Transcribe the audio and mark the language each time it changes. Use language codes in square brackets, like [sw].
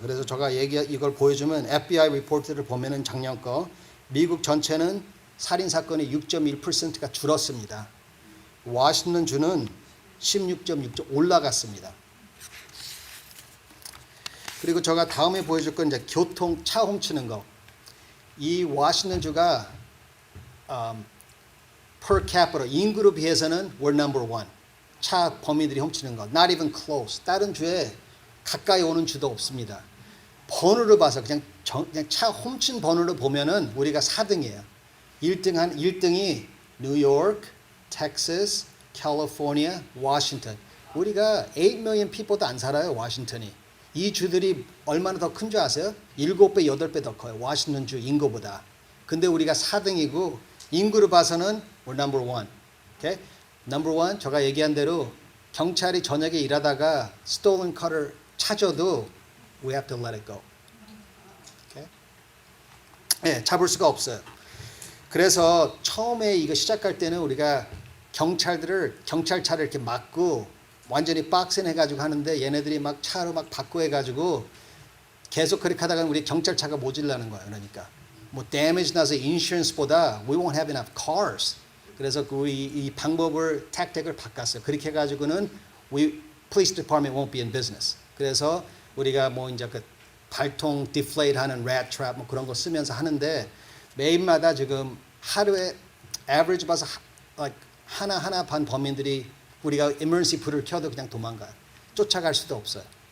[ko] 그래서 제가 이걸 보여주면 FBI 리포트를 보면은 작년 거 미국 전체는 살인 사건이 6.1%가 줄었습니다. 워싱턴주는 16.6% 올라갔습니다. 그리고 제가 다음에 보여줄 건 이제 교통 차 훔치는 거. 이 워싱턴주가 [en] per capita [ko] 인구로 비해서는 [en] we're number one. [ko] 차 범인들이 훔치는 거. [en] Not even close. [ko] 다른 주에 가까이 오는 주도 없습니다. 번호를 봐서 그냥 차 훔친 번호를 보면은 우리가 4등이에요. 1등이 뉴욕, 텍사스, 캘리포니아, 워싱턴. 우리가 8 million people도 안 살아요, 워싱턴이. 이 주들이 얼마나 더 큰 줄 아세요? 7배, 8배 더 커요. 워싱턴주 인구보다. 근데 우리가 4등이고 인구를 봐서는 [en] we're number one. Okay? Number one, [ko] 제가 얘기한 대로 경찰이 저녁에 일하다가 [en] stolen car를 [ko] 찾아도 [en] we have to let it go. [ko] Okay? 네, 잡을 수가 없어요. 그래서 처음에 이거 시작할 때는 우리가 경찰차를 이렇게 막고 완전히 박스는 해가지고 하는데 얘네들이 막 차로 막 바꿔 해가지고 계속 그렇게 하다가 우리 경찰차가 모질라는 거예요. 그러니까 뭐 [en] damage [ko] 나서 [en] insurance보다 we won't have enough cars. [ko] 그래서 우리 이 방법을 택틱을 바꿨어요. 그렇게 해가지고는 [en] police department won't be in business. [ko] 그래서 우리가 뭐 이제 그 발통 deflate 하는 rat trap 뭐 그런 거 쓰면서 하는데 매일마다 지금 하루에 average 봐서 like 하나 반 범인들이 우리가 emergency 불을 켜도 그냥 도망가요. 쫓아갈 수도 없어요.